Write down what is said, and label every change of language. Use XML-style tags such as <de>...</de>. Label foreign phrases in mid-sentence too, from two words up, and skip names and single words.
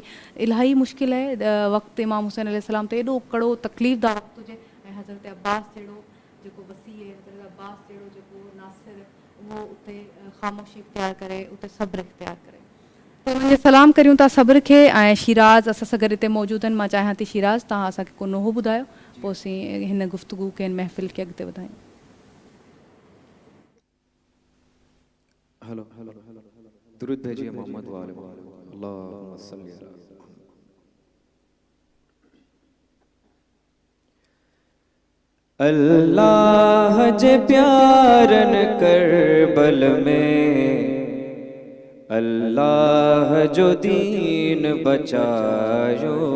<sd>इलाही मुश्किल आहे वक़्तु इमाम हुसैन</sd> <ar>عليه السلام</ar> <sd>ते एॾो कड़ो तकलीफ़दार वक़्तु हुजे, ऐं हज़रत अब्बास जहिड़ो जेको वसी आहे, हज़रत अब्बास जहिड़ो जेको नासिर, उहो उते ख़ामोशी इख़्तियार करे, उते सब्र इख़्तियार करे. त उन्हनि खे सलाम करियूं था सब्र खे. ऐं शिराज़ असां सां गॾु हिते मौजूदु आहिनि. मां चाहियां थी शिराज़ तव्हां असांखे को नुहो ॿुधायो, पोइ असीं हिन गुफ़्तगू खे, हिन महफ़िल खे अॻिते वधायूं.</sd> <ur>ہیلو، درود بھیجیے محمد والے</ur> <ar>اللهم صل على.</ar> <sd>अल्लाह जे प्यारन करबल में, अल्लाह जो दीन बचायो</sd>